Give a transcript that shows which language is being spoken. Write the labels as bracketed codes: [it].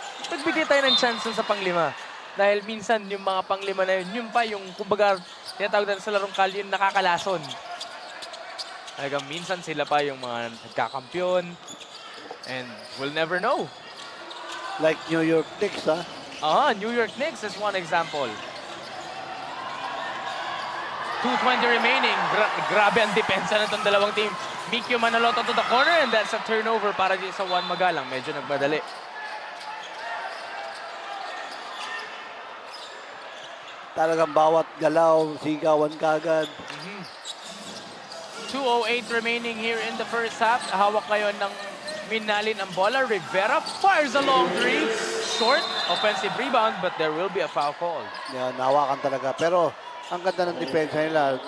[tl] Nagbigay tayo ng chance sa panglima. Dahil minsan yung mga panglima na yun, yun pa yung kumbaga tinatawag natin sa larong kalye yung nakakalason. Talagang minsan sila pa yung mga nagkakampiyon. [en] And we'll never know. Like New York Knicks, ha? New York Knicks is one example. 2:20 remaining. [tl] Grabe ang depensa na itong dalawang team. [en] Mikyu Manaloto to the corner and that's a turnover [tl] para dito sa [en] Juan Magalang. [tl] Medyo nagmadali. Talagang bawat galaw, sigawan kagad. [en] 2:08 remaining here in the first half. [tl] Hawak ngayon ng Minalin ang bola. [en] Rivera fires a long three. Short offensive rebound but there will be a foul call. [tl] Yan, nahawakan talaga. Pero ang ganda ng depensa nila.